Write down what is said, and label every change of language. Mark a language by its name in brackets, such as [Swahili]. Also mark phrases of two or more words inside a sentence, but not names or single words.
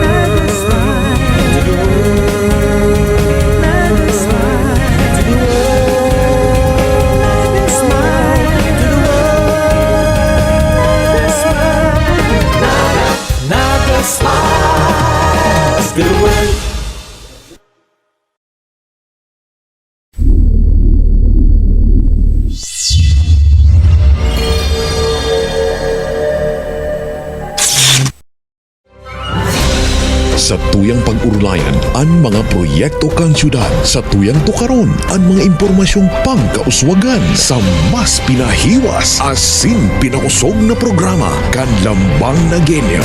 [English] Naga smiles to the world. Naga smiles to the world. Naga smiles to the world. Naga smiles to the world. [Bikol] Sa tuyang pag-urlayan ang mga proyekto kang syudad, sa tuyang tukaron ang mga impormasyong pangkauswagan sa mas pinahiwas asin pinausog na programa kan lambang na genyo.